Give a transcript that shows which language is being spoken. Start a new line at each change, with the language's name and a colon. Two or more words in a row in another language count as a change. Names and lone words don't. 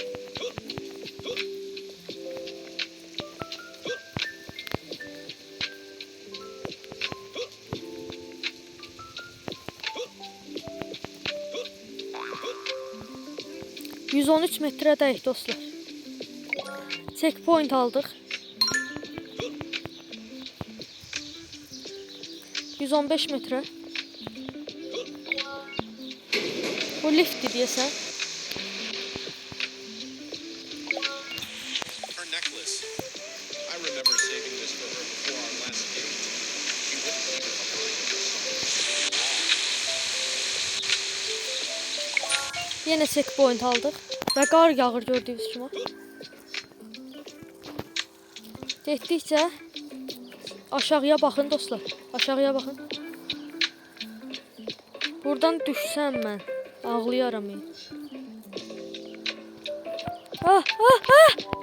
Azerbaijani: ...113 metredəyik dostlar. Checkpoint aldıq. 115 metre. Bu liftdir deyəsən.
English: Her necklace. I remember saving this for her before our last date. She wouldn't leave it behind until something.
Azerbaijani: Yenə checkpoint aldıq və qar yağır gördüyünüz kimi. Getdikcə aşağıya baxın dostlar. Aşağıya baxın. Buradan düşsəm mən ağlayaram. Ah, ah, ah!